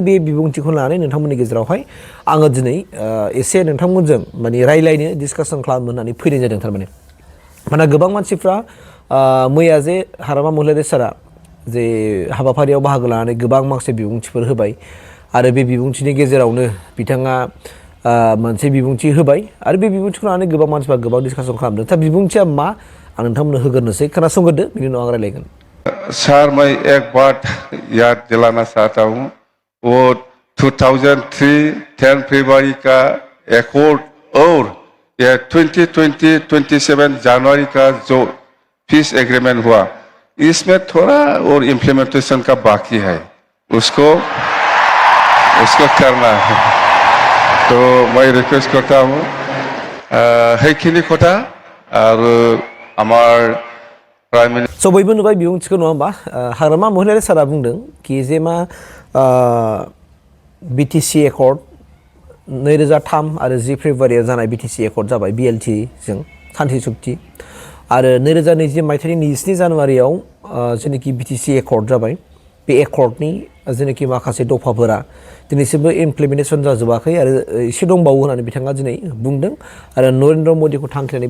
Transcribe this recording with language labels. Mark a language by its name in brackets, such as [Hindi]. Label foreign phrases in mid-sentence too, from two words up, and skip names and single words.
[Bodo] बे बिबुंथिखौ लानानै नोंथांमोननि गेजेरावहाय आङो दिनै एसे नोंथांमोनजों माने रायलायनो डिसकासन खालामनो होननानै फैनाय जादों थारमाने माने गोबां मानसिफ्रा मैया जे हाग्रामा महिलारि सारा जे हाबाफारियाव बाहागो लानानै गोबां माखासे बिबुंथिफोर होबाय आरो बे बिबुंथिनि गेजेरावनो बिथाङा मोनसे बिबुंथि होबाय आरो बे बिबुंथिखौ लानानै गोबां मानसिफ्रा गोबां डिसकासन खालामदों दा बिबुंथिया मा आं नोंथांमोननो होग्रोनोसै खोनासंग्रोदो बिनि उनाव आं रायलायगोन [Hindi] सर मैं एक बात याद दिलाना चाहता हूँ वो 2003 फरवरी का एकॉर्ड और ये 2027 जनवरी का जो पीस [English] agreement hua [Hindi] इसमें थोड़ा और इम्प्लीमेंटेशन का बाकी है उसको करना है तो मैं रिक्वेस्ट करता हूँ [Assamese] সেইখিনি কথা [Hindi] और हमार [English] prime minister [Bodo] स' बयबो नुबाय बिबुंथिखौ नङा होमबा हाग्रामा महिलारि सारा बुंदों कि जे मा बिटिसि एकर्ड 2003 आरो 10 फेब्रुवारियाव जानाय बिटिसि एकर्ड जाबाय बिएलटि जों सान्थि सुक्ति आरो 2020 मायथाइनि 27 जानुवारियाव जेनाखि बिटिसि एकर्ड जाबाय बे एकर्डनि जेनाखि माखासे दफाफोरा दिनैसिमबो इमप्लिमेन्टेसन जाजोबाखै आरो एसे दंबावो होननानै बिथाङा दिनै बुंदों आरो नरेन्द्र मदिखौ थांखिनानै